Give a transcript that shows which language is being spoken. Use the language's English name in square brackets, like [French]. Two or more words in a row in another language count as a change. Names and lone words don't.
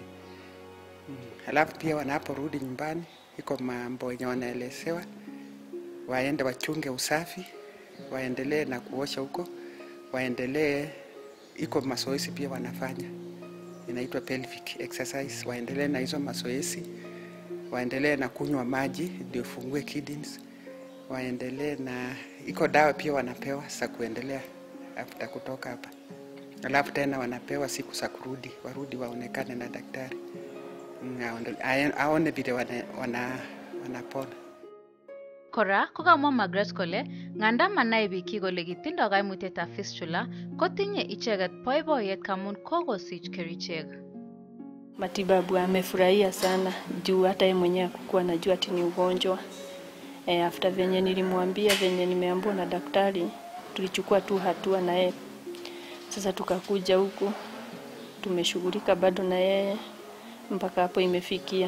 [Swahili] Halafu pia wanaporudi nyumbani iko mambo yenye wanaelezewa, waende wachunge usafi, waendelee na kuosha huko, waendelee, iko mazoezi pia wanafanya, inaitwa [English] pelvic exercise, [Swahili] waendelee na hizo mazoezi, waendelee na kunywa maji ndio fungue kidneys, waendelee na iko dawa pia wanapewa za kuendelea after kutoka hapa. Alafu tena wanapewa siku za kurudi, warudi waonekane na daktari, aone vile wanapona. [Kalenjin] Kora kokamwa Margaret kole nganda manai biik kole kitindo kaimutietab fistula kotinye icheket boiboiyet kamun kokosich kerichek. [Swahili] Matibabu amefurahia sana juu hata yeye mwenyewe hakuwa anajua ati ni ugonjwa. After venye nilimwambia, venye nimeambiwa na daktari, tulichukua tu hatua na yeye. Sasa tukakuja huku, tumeshughulika bado na yeye mpaka hapo imefikia.